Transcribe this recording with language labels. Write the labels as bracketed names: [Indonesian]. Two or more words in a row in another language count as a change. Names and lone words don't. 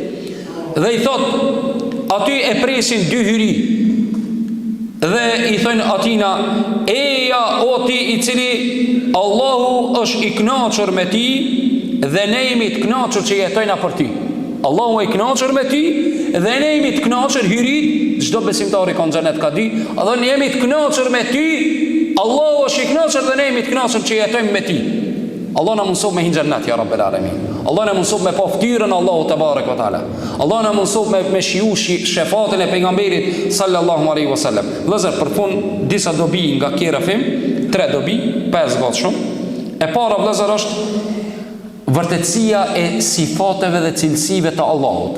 [Albanian] Dhe i thot aty e presin 2 hyri dhe i thënë atina eja o ti i cili Allahu është i knaqër me ti dhe ne jemi të knaqër që jetojna për ti. Allahu e i knaqër me ti dhe ne jemi të knaqër hyrit, çdo besimtari ka në xhenet ka di, dhe ne jemi të knaqër me ti, Allahu është i knaqër dhe ne jemi të knaqër që jetojmë me ti. Allah na mundson me hin xhennet [Arabic] يا رب العالمين. [Albanian] Allah na mëson me pa ftyrën Allahu [Arabic] تبارك وتعالى. [Albanian] Allah na mëson me shiu shefatin e pejgamberit [Arabic] صلى الله عليه وسلم. [Albanian] Vëllazër, për fund disa dobi nga kjo rrafim, 3 dobi, 5 gati shumë. E para vëllazër është vërtetësia e sifateve dhe cilësive të Allahut.